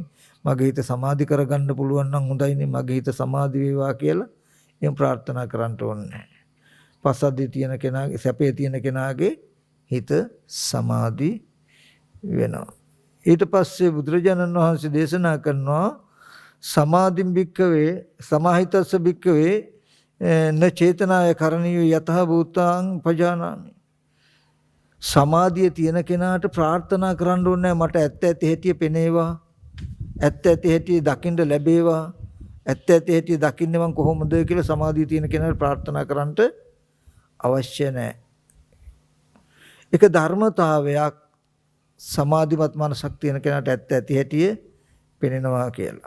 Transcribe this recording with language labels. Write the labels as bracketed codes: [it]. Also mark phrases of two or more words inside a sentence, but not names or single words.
[si] මගේ හිත සමාධි කරගන්න පුළුවන් නම් හොඳයිනේ. මගේ හිත සමාධි වේවා කියලා එහෙම ප්‍රාර්ථනා කරන්න ඕනේ නැහැ. පස්සද්ධිය තියෙන කෙනාගේ සැපේ තියෙන කෙනාගේ හිත සමාධි වෙනවා. ඊට පස්සේ බුදුරජාණන් වහන්සේ දේශනා කරනවා [pi] සමාධින් භික්කවේ සමාහිතස්ස භික්කවේ න චේතනාය කරණීය යතහ භූතාං පජානාමි. [si] සමාධිය තියෙන කෙනාට ප්‍රාර්ථනා කරන්න ඕනේ මට ඇත්ත ඇති හැටි පෙනේවා. ඇත්ත ඇති හැටි දකින්න ලැබේවා. ඇත්ත ඇති හැටි දකින්නේ මං කොහොමද කියලා සමාධිය තියෙන කෙනාට ප්‍රාර්ථනා කරන්නට අවශ්‍ය නැහැ. ඒක ධර්මතාවයක් සමාධිමත් මනසක් තියෙන කෙනාට ඇත්ත ඇති හැටි පෙනෙනවා කියලා.